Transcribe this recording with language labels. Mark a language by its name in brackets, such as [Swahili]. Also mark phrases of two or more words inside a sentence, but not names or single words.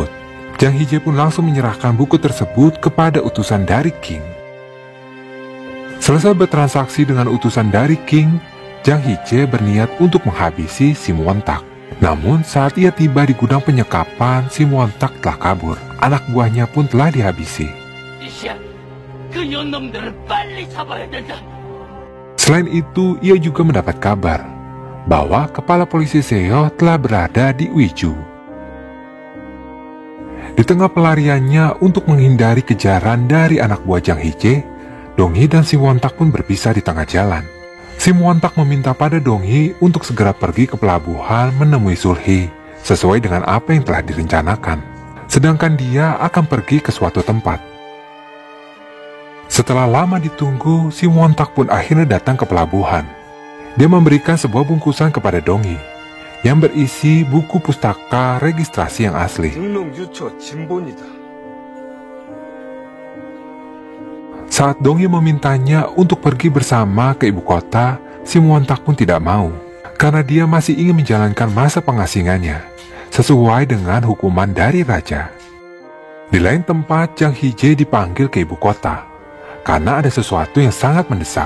[Indonesian] Jang Hee-jae pun langsung menyerahkan buku tersebut kepada utusan dari King. Selesai bertransaksi dengan utusan dari King, Jang Hee-jae berniat untuk menghabisi Sim Won-tak. Namun saat ia tiba di gudang penyekapan, Sim Won-tak telah kabur. Anak buahnya pun telah dihabisi. [Korean] 이시야, 그 년놈들을 빨리 잡아야 된다. [Indonesian] Selain itu, ia juga mendapat kabar bahwa kepala polisi Seo telah berada di Uiju. Di tengah pelariannya untuk menghindari kejaran dari anak buah Jang Hee-jae, Dong-hee dan Sim Won-tak pun berpisah di tengah jalan. Sim Won-tak meminta pada Dong-hee untuk segera pergi ke pelabuhan menemui Sul-hee sesuai dengan apa yang telah direncanakan. Sedangkan dia akan pergi ke suatu tempat. Setelah lama ditunggu, Sim Won-tak pun akhirnya datang ke pelabuhan. Dia memberikan sebuah bungkusan kepada Dong-hee yang berisi buku pustaka registrasi yang asli. [Korean] 등록 유초 진본이다. [Indonesian] Saat Dong-hee memintanya untuk pergi bersama ke ibu kota, Sim Won-tak pun tidak mau, karena dia masih ingin menjalankan masa pengasingannya, sesuai dengan hukuman dari raja. Di lain tempat, Jang Hee-jae dipanggil ke ibu kota, karena ada sesuatu yang sangat mendesak.